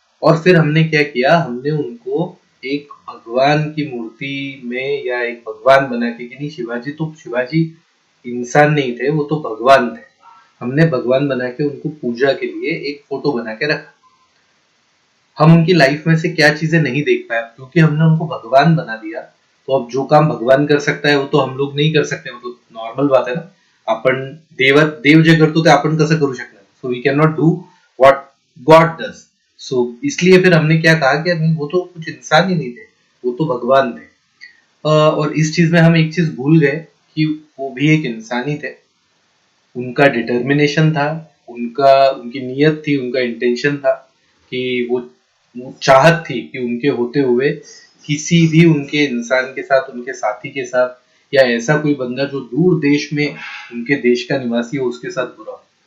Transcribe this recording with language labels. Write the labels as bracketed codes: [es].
[hi] और फिर हमने क्या किया, हमने उनको एक भगवान की मूर्ति में या एक भगवान बना के, कि नहीं शिवाजी इंसान नहीं थे, वो तो भगवान थे। हमने भगवान बना के उनको पूजा के लिए एक फोटो बना के रखा। हम उनकी लाइफ में से क्या चीजें नहीं देख पाए क्योंकि हमने उनको भगवान बना दिया। तो अब जो काम भगवान कर सकता है वो तो हम लोग नहीं कर सकते, वो तो नॉर्मल बात है ना। [mr] आपण देव जे करतो ते आपण कसं करू शकणार, [en] So we can not do what God does. [hi] सो इसलिए फिर हमने क्या कहा कि नहीं, वो तो कुछ इंसान ही नहीं थे, वो तो भगवान थे। और इस चीज में हम एक चीज भूल गए कि वो भी एक इंसान ही थे। उनका डिटर्मिनेशन था, उनकी नीयत थी, उनका इंटेंशन था कि वो चाहत थी कि उनके होते हुए किसी भी उनके इंसान के साथ, उनके साथी के साथ, या ऐसा कोई बंदा जो दूर देश में उनके देश का निवासी हो उसके साथ बुरा हो।